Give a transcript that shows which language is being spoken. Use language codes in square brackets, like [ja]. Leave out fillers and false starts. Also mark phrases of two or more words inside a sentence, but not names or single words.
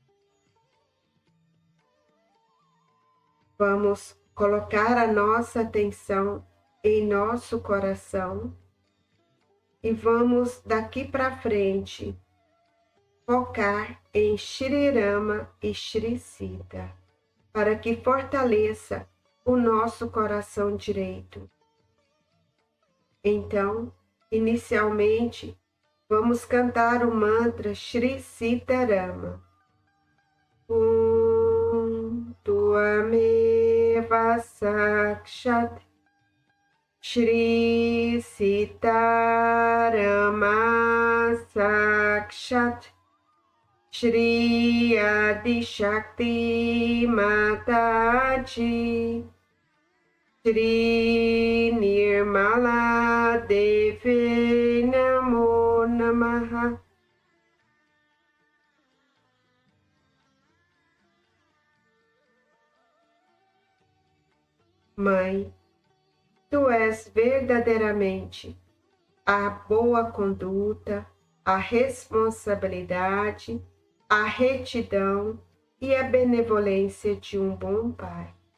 [pt] Vamos colocar a nossa atenção em nosso coração E vamos daqui para frente focar em Shri Rama e Shri Sita, para que fortaleça o nosso coração direito. Então, inicialmente, vamos cantar o mantra Shri Sita Rama. [sa] त्वमेव साक्षात् श्री सीता राम साक्षात् श्री आदि शक्ति माताजी श्री निर्मला देवी नमो नमः. [pt] Mãe, tu és verdadeiramente a boa conduta, a responsabilidade, a retidão e a benevolência de um bom pai.